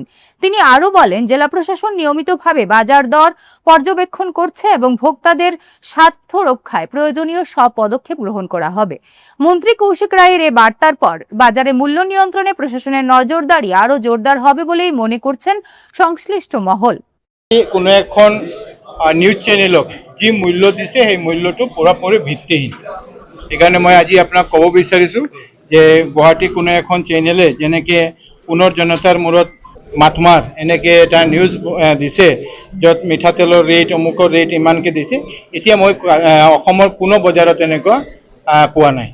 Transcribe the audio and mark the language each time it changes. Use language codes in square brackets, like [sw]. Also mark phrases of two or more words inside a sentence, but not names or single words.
[bn] তিনি আরও বলেন, জেলা প্রশাসন নিয়মিতভাবে বাজার দর পর্যবেক্ষণ করছে এবং ভোক্তাদের স্বার্থ রক্ষায় প্রয়োজনীয় সব পদক্ষেপ গ্রহণ করা হবে। মন্ত্রী কৌশিক রায়ের এ বার্তার পর বাজারে মূল্য নিয়ন্ত্রণে প্রশাসনের নজরদারি আরও জোরদার হবে বলেই মনে করছেন সংশ্লিষ্ট মহল। [as] কোনো এখন [en] news channel [as] যি মূল্য দিছে সেই মূল্যটো পুৰাপুৰি ভিত্তিহীন। সেইকাৰণে মই আজি আপোনাক ক'ব বিচাৰিছোঁ যে গুৱাহাটী কোনো এখন চেনেলে যেনেকৈ পুনৰ জনতাৰ মূৰত মাতমাৰ এনেকৈ এটা নিউজ দিছে, য'ত মিঠাতেলৰ ৰেট অমুকৰ ৰেট ইমানকৈ দিছে, এতিয়া মই অসমৰ কোনো বজাৰত এনেকুৱা পোৱা নাই।